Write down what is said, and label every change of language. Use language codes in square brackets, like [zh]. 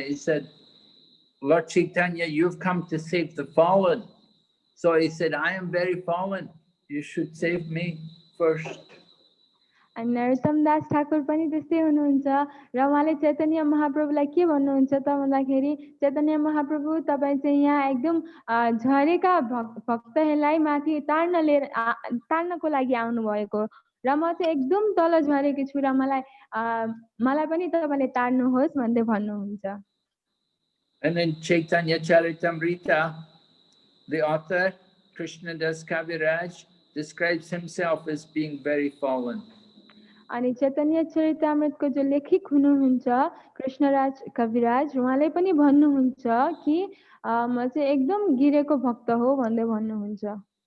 [en] He said, Lord Chaitanya, you've come to save the fallen. So he said, I am very fallen. You should save me first. [ne] अनि नरोत्तम दास ठाकुर पनि त्यस्तै हुनुहुन्छ र उहाँले चैतन्य महाप्रभुलाई के भन्नुहुन्छ त भन्दाखेरि चैतन्य महाप्रभु तपाईँ चाहिँ यहाँ एकदम झरेका भक्तहरूलाई माथि तार्नको लागि आउनुभएको र म चाहिँ एकदम तल झरेकी छु र मलाई पनि तपाईँले तार्नुहोस् भन्दै भन्नुहुन्छ [en] And then Chaitanya Charitamrita, the author, Krishnadas Kaviraj, describes himself as being very fallen. [ne] अनि चैतन्य चरितामृतको जो लेखक हुनुहुन्छ कृष्णराज कविराज उहाँले पनि भन्नुहुन्छ कि म चाहिँ एकदम गिरेको भक्त हो भन्दै भन्नुहुन्छ